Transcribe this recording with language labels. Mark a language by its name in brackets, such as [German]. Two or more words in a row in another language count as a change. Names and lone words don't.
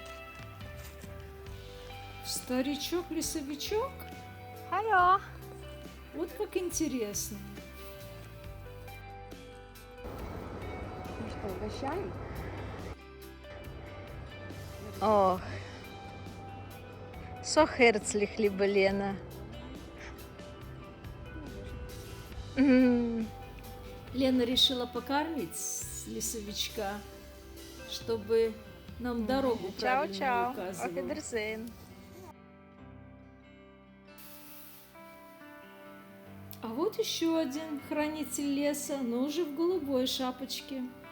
[Russian] Старичок-лесовичок? Алло. Вот как интересно. Ну что, угощаем? Ох, [German] so herzlich, liebe Lena. [Russian] Лена решила покормить лесовичка, чтобы нам дорогу правильно указывала. А вот еще один хранитель леса, но уже в голубой шапочке.